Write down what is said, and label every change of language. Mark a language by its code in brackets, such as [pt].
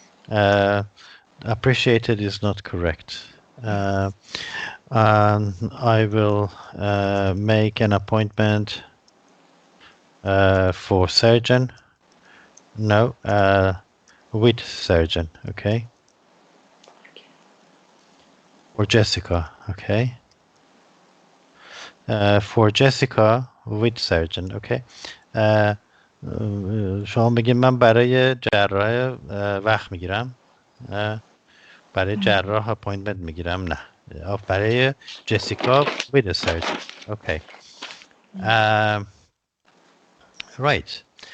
[en] Uh, appreciated is not correct. I will make an appointment for surgeon. No, with surgeon. Okay. Okay. Or Jessica. Okay. For Jessica with surgeon. Okay. [fa] Uh, شما بگید من برای جراح وقت میگیرم. برای جراح اپوینتمنت میگیرم. نه. برای جسیکا [en] with a surgeon. Okay. Um, right.